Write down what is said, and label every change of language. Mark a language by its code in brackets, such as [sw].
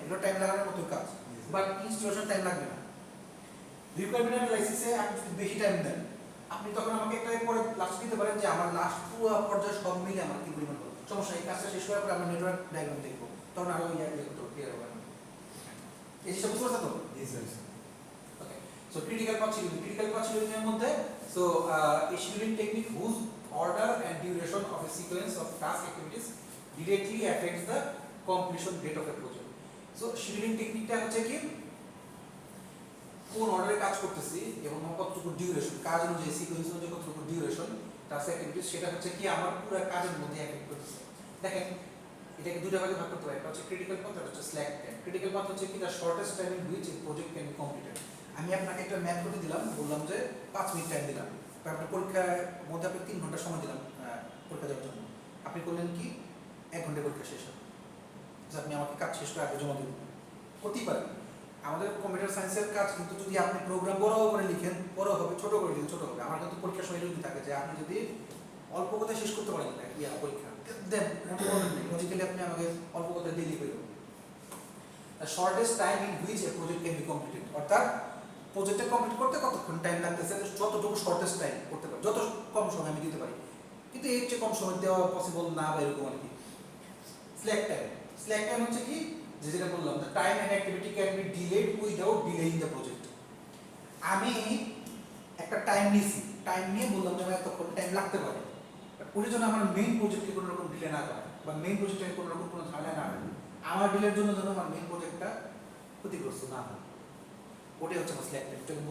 [bn] এগুলো টাইম লাগানোর মতো কাজ, বাট ইনস্টলেশন টাইম লাগবে না। রিকোয়ারমেন্ট অ্যানালাইসিসে আপনি যদি বেশি টাইম দেন, আপনি তখন আমাকে একটা পরে লাস্ট দিতে পারেন যে আমার লাস্ট পুরো পর্যায়ে সব মিলে আমার কি পরিমাণ হলো। সমস্যা এই কাজটা শেষ করার পরে আমরা নেটওয়ার্ক ডায়াগ্রাম দেখবো, তখন আরো ক্লিয়ার হবে। এই জিনিসটা বুঝতে পারছো তো? Okay. [en] So critical path scheduling. Critical path scheduling [bn] এর মধ্যে [en] a scheduling technique whose order and duration of a sequence of task activities directly affects the completion date of a project. [bn] So scheduling technique-টা হচ্ছে কি কোন অর্ডারে কাজ করতেছি এবং কতটুকু ডিউরেশন, কাজ অনুযায়ী সিকোয়েন্স অনুযায়ী কতটুকু ডিউরেশন টাস্ক অ্যাক্টিভিটিস, সেটা হচ্ছে কি আমার পুরো কাজের মধ্যে এফেক্ট করতেছে। দেখেন এটাকে দুটো ভাগে ভাগ করতে পারি, একটা হচ্ছে ক্রিটিক্যাল পাথ আর হচ্ছে স্ল্যাক টাইম। ক্রিটিক্যাল পাথ হচ্ছে কি [en] The shortest time in which a project can be completed. [bn] আমি আপনাকে একটা ম্যাথ করে দিলাম, বললাম যে 5 মিনিট টাইম দিলাম, আপনার পরীক্ষার মধ্যে আপনি 3 ঘন্টা সময় দিলাম পরীক্ষা দেওয়ার জন্য। আপনি করলেন কি 1 ঘন্টায় পরীক্ষা শেষ হবে, যে আপনি আমাকে কাজ শেষ করে আগে জমা দিবেন। হতেই পারে আমাদের কম্পিউটার সায়েন্সের কাজ, কিন্তু যদি আপনি প্রোগ্রাম বড় করে লিখেন বড় হবে, ছোট করে লিখেন ছোট হবে। আমার কিন্তু পরীক্ষার সময় যদি থাকে যে আপনি যদি অল্প কথায় শেষ করতে পারেন না পরীক্ষা দেন, লজিক্যালি আপনি আমাকে অল্প কথায় দিয়ে লিখে দেবেন। [en] shortest time in which a project can be completed, [bn] অর্থাৎ প্রজেক্টটা কমপ্লিট করতে কতক্ষণ টাইম লাগতেছে, যতটুকু শর্টেস্ট টাইম করতে পারি, যত কম সময় আমি দিতে পারি, কিন্তু এর চেয়ে কম সময় দেওয়া পসিবল না বা এরকম আর কি। [en] slack time, slack time [bn] হচ্ছে কি যেটা বললাম, [en] the time and activity can be delayed without delaying the project. [bn] আমি একটা টাইম নিয়েছি, টাইম নিয়ে বললাম যে আমার এতক্ষণ টাইম লাগতে পারে, ওই জন্য আমার মেইন প্রজেক্টে কোনো রকম ডিলে না করে বা মেইন প্রজেক্টে কোনো রকম কোনো ঝামেলা না হয়, আমার ডিলের জন্য যেন আমার মেইন প্রজেক্টটা ক্ষতিগ্রস্ত না হয়, ওটাই হচ্ছে আমার স্ল্যাক টাইম।